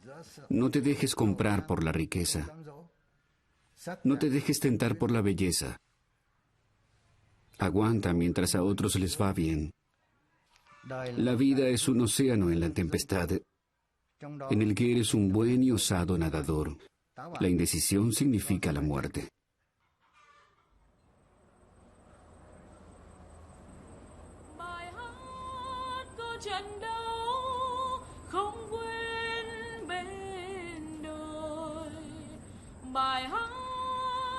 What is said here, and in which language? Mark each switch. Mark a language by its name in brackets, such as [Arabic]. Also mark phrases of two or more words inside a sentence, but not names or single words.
[Spanish] No te dejes comprar por la riqueza. No te dejes tentar por la belleza. Aguanta mientras a otros les va bien. La vida es un océano en la tempestad, en el que eres un buen y osado nadador. La indecisión significa la muerte. [Vietnamese] Trận đấu không quên bên đồi, bài hát